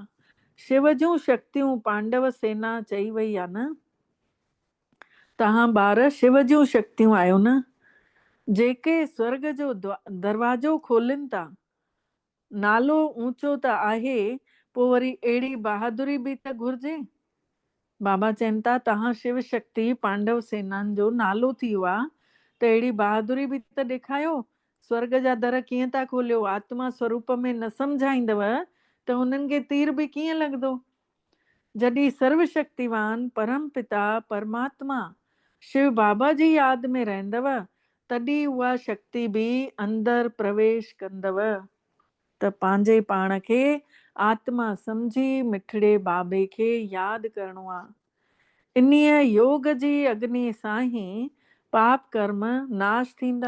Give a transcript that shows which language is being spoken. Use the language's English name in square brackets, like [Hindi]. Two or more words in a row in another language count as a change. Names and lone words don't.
[Sindhi] शिव जूं शक्तियूं पांडव सेना चई वई आहे न, तव्हां ॿार शिव जूं शक्तियूं आहियो न, जेके स्वर्ग जो दरवाजो खोलनि था। नालो ऊचो त आहे, पोइ वरी अहिड़ी बहादुरी बि त घुरिजे। बाबा चवनि था तव्हां शिव शक्ति पांडव सेनानि जो नालो थी वियो आहे, त अहिड़ी बहादुरी बि त ॾेखारियो। स्वर्ग जा दर कीअं था खोलियो, आत्मा स्वरूप में न सम्झाईंदव त उन्हनि खे तीर बि कीअं लॻंदो। जॾहिं सर्वशक्तिवान परम पिता परमात्मा शिव बाबा जी यादि में रहंदव, तॾहिं उहा शक्ति बि अंदरि प्रवेश कंदव। त पंहिंजे पाण खे आत्मा सम्झी मिठड़े बाबे खे यादि करिणो आहे। इन्हीअ योग जी अग्नि सां ई पाप कर्म नाश थींदा।